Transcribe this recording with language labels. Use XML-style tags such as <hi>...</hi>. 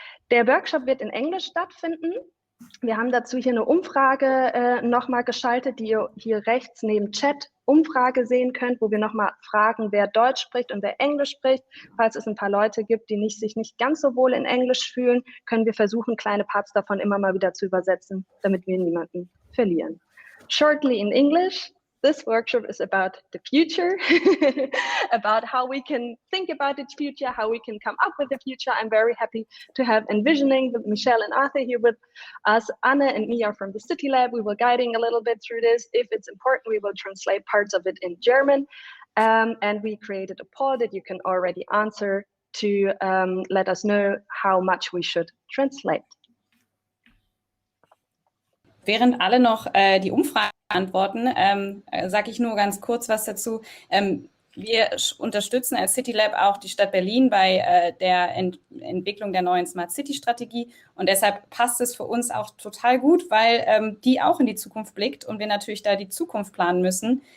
<de>Der Workshop wird in Englisch stattfinden. Wir haben dazu hier eine Umfrage nochmal geschaltet, die ihr hier rechts neben Chat Umfrage sehen könnt, wo wir nochmal fragen, wer Deutsch spricht und wer Englisch spricht. Falls es ein paar Leute gibt, die sich nicht ganz so wohl in Englisch fühlen, können wir versuchen, kleine Parts davon immer mal wieder zu übersetzen, damit wir niemanden verlieren.</de> <en>Shortly in English. This workshop is about the future, about how we can think about the future, how we can come up with the future. I'm very happy to have Envisioning with Michelle and Arthur here with us. Anna and me are from the CityLAB. We will guiding a little bit through this. If it's important, we will translate parts of it in German. And we created a poll that you can already answer to let us know how much we should translate.</en> <de>Während alle noch die Umfrage antworten, sage ich nur ganz kurz was dazu. Wir unterstützen als CityLAB auch die Stadt Berlin bei der Entwicklung der neuen Smart City Strategie und deshalb passt es für uns auch total gut, weil die auch in die Zukunft blickt und wir natürlich da die Zukunft planen müssen.</de>